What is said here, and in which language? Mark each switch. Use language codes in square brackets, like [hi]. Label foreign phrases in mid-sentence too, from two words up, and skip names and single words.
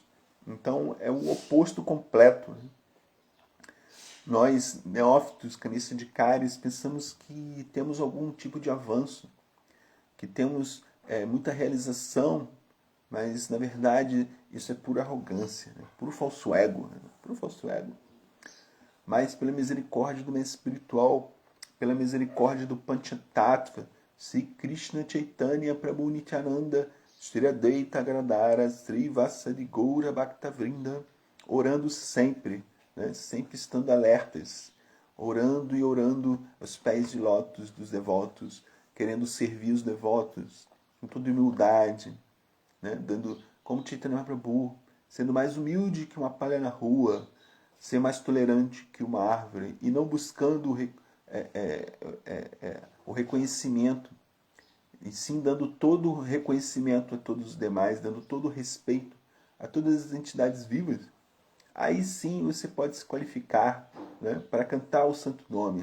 [pt] Então é o oposto completo. Nós, neófitos, canistas de cáries, pensamos que temos algum tipo de avanço, que temos muita realização, mas na verdade isso é pura arrogância, né? Puro falso ego. Né? Puro falso ego. Mas pela misericórdia do mestre espiritual, pela misericórdia do Panchatattva, Sri Krishna Chaitanya Prabhu Nityananda, Sri Advaita Gadadara, Sri Vasadi Goura Bhaktavrinda, orando sempre, né? Sempre estando alertas, orando e orando aos pés de lótus dos devotos, querendo servir os devotos com toda humildade, né? Dando, como Chaitanya Mahaprabhu, sendo mais humilde que uma palha na rua, ser mais tolerante que uma árvore e não buscando o reconhecimento, e sim dando todo o reconhecimento a todos os demais, dando todo o respeito a todas as entidades vivas, aí sim você pode se qualificar, né, para cantar o santo nome.